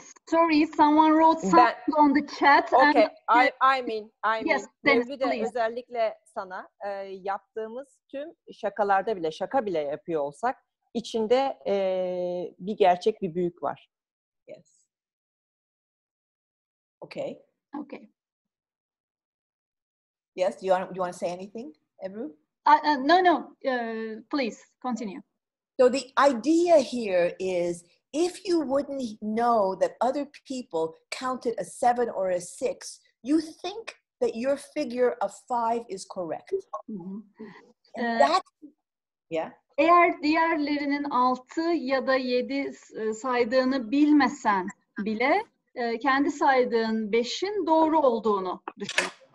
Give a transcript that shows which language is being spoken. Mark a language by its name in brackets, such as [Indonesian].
[English] Sorry, someone wrote something on the chat. Okay, and, I mean, yes, [Turkish] Mevlüde, özellikle sana yaptığımız tüm şakalarda bile, şaka bile yapıyor olsak, içinde bir gerçek, bir büyük var. [English] Yes. Okay. Okay. Yes, do you want to say anything, Ebru? No, please continue. So the idea here is, if you wouldn't know that other people counted a 7 or a 6, you think that your figure of 5 is correct. And that, yeah. [Turkish] Eğer diğerlerinin 6 ya da 7 saydığını bilmesen bile kendi saydığın 5'in doğru olduğunu düşün.